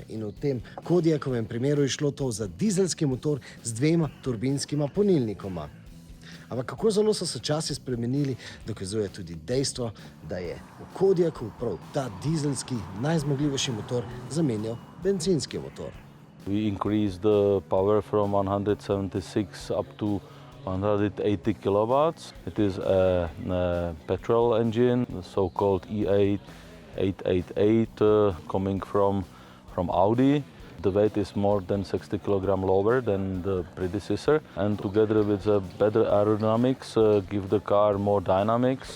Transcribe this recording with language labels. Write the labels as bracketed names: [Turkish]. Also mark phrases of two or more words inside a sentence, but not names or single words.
[Slovenian] In v tem Kodiakovem primeru je šlo to za dizelski motor z 2 turbinskima polnilnikoma. Ampak kako zelo so se časi spremenili, dokazuje tudi dejstvo, da je v Kodiaku prav ta dizelski najzmogljivejši motor zamenjal bencinski motor. [English] We increased the power from 176 up to 180 kilowatts. It is a petrol engine, the so-called E8 888, coming from Audi. The weight is more than 60 kilogram lower than the predecessor, and together with the better aerodynamics, give the car more dynamics.